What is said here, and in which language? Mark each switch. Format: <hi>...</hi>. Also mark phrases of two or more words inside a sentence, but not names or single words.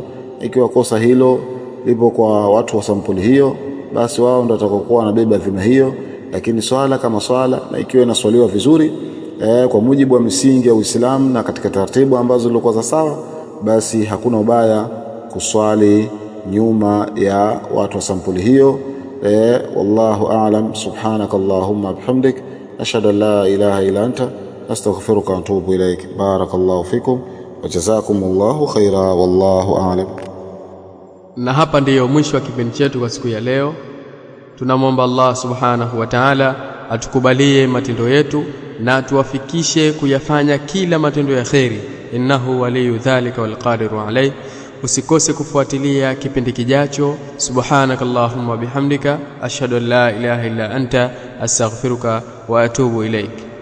<sw>Ikiwa kosa hilo lipo kwa watu wa sampuli hiyo, basi wao ndio watakokuwa wanabeba dhima hiyo. Lakini swala kama swala, na ikiwa inaswaliwa vizuri kwa mujibu wa misingi ya Uislamu na katika taratibu ambazo zilikuwa za sawa, basi hakuna ubaya kuswali nyuma ya watu wa sampuli hiyo.</sw> <ar>والله أعلم. سبحانك اللهم بحمدك أشهد أن لا إله إلا أنت أستغفرك وأتوب إليك. بارك الله فيكم وجزاكم الله خيرا والله أعلم.</ar> <sw>Na hapa ndiyo mwisho wa kipindi chetu kwa siku ya leo. Tunamwomba Allah</sw> <ar>سبحانه وتعالى</ar> <sw>atukubalie matendo yetu na tuwafikishe kuyafanya kila matendo ya kheri.</sw> <ar>إنه ولي ذلك والقادر عليه.</ar> <sw>Usikose kufuatilia kipindi kijacho.</sw> <ar>سبحانك اللهم بحمدك أشهد أن لا إله إلا أنت أستغفرك وأتوب إليك.</ar>